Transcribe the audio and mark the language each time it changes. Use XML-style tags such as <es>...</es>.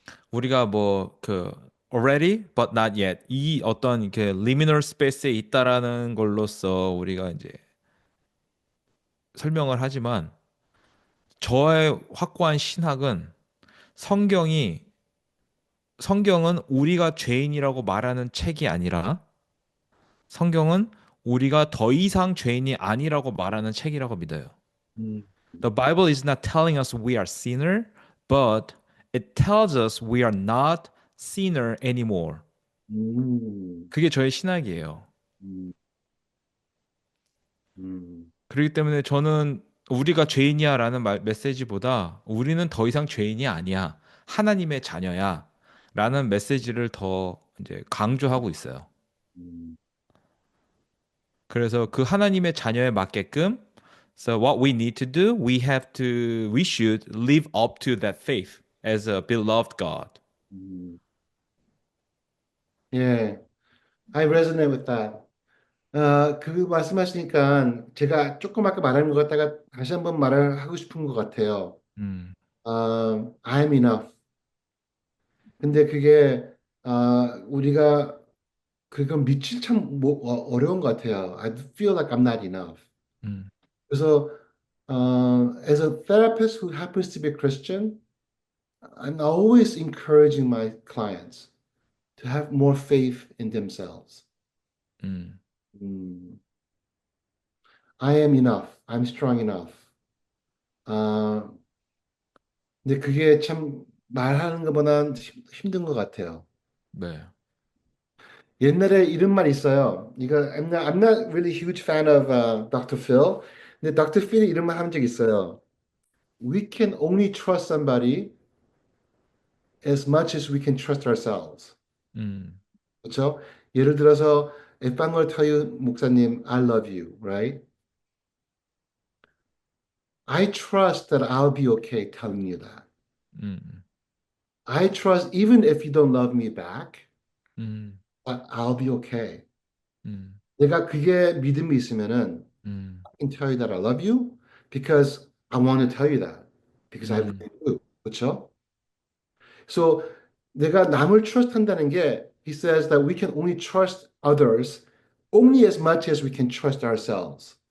<ko>우리가 뭐 그</ko> <en>already but not yet</en> <ko>이 어떤 이렇게 liminal space에 있다라는 걸로써 우리가 이제 설명을 하지만 저의 확고한 신학은 성경이 성경은 우리가 죄인이라고 말하는 책이 아니라 성경은 우리가 더 이상 죄인이 아니라고 말하는 책이라고 믿어요. 음,</ko> <en>The Bible is not telling us we are sinner, but it tells us we are not sinner anymore. 음,</en> <ko>그게 저의 신학이에요. 음, 음, 그렇기 때문에 저는 우리가 죄인이야라는 메시지보다 우리는 더 이상 죄인이 아니야. 하나님의 자녀야. 라는 메시지를 더 이제 강조하고 있어요. 음, 그래서 그 하나님의 자녀에 맞게끔</ko> <en>So what we need to do, we should live up to that faith as a beloved God. 음. 예, I resonate with that.</en> <ko>그 말씀하시니까 제가 조금 아까 말한 것 같다가 다시 한번 말을 하고 싶은 것 같아요. 음,</ko> <en>I'm enough.</en> <ko>근데 그게 우리가 그건 믿기 참 어려운 것 같아요.</ko> <en>I feel like I'm not enough. 음,</en> <ko>그래서</ko> <en>as a therapist who happens to be a Christian, I'm always encouraging my clients to have more faith in themselves. 음, 음, I am enough. I'm strong enough.</en> <ko>아, 근데 그게 참 말하는 것보다는 힘든 것 같아요. 네. 옛날에 이런 말 있어요.</ko> <en>이거 I'm not really huge fan of Dr.</en> <ko>Phil. 근데 Dr. Phil이 이런 말 한 적 있어요.</ko> <en>We can only trust somebody as much as we can trust ourselves. 음,</en> <ko>그렇죠? 예를 들어서</ko> <en>If I'm going to tell you, 목사님, I love you, right? I trust that I'll be okay telling you that. 음, I trust even if you don't love me back, 음, that I'll be okay. 음,</en> <ko>내가 그게 믿음이 있으면은 음,</ko> <en>I can tell you that I love you because I want to tell you that because I 음, really do.</en> <ko>그렇죠?</ko> <en>So</en> <ko>내가 남을</ko> <en>trust</en> <ko>한다는 게</ko> <en>he says that we can only trust others only as much as we can trust ourselves.</en>